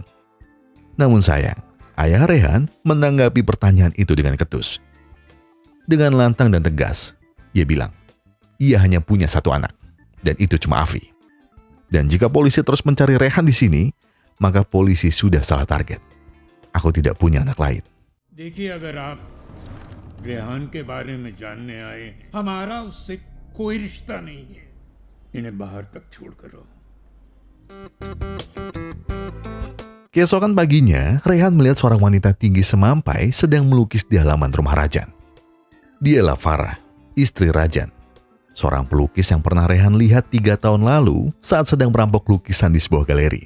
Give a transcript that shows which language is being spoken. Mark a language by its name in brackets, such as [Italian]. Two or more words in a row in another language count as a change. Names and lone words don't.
[Indonesian] Namun sayang, ayah Rehan menanggapi pertanyaan itu dengan ketus. Dengan lantang dan tegas, ia bilang, ia hanya punya satu anak, dan itu cuma Afi. Dan jika polisi terus mencari Rehan di sini, maka polisi sudah salah target. Aku tidak punya anak lain. [Hindi] देखिए अगर आप रेहान के बारे में जानने आए हमारा उससे कोई रिश्ता नहीं है इन्हें बाहर तक छोड़ करो. [Indonesian] Keesokan paginya, Rehan melihat seorang wanita tinggi semampai sedang melukis di halaman rumah Rajan. Dialah Farah, istri Rajan, seorang pelukis yang pernah Rehan lihat 3 tahun lalu saat sedang merampok lukisan di sebuah galeri.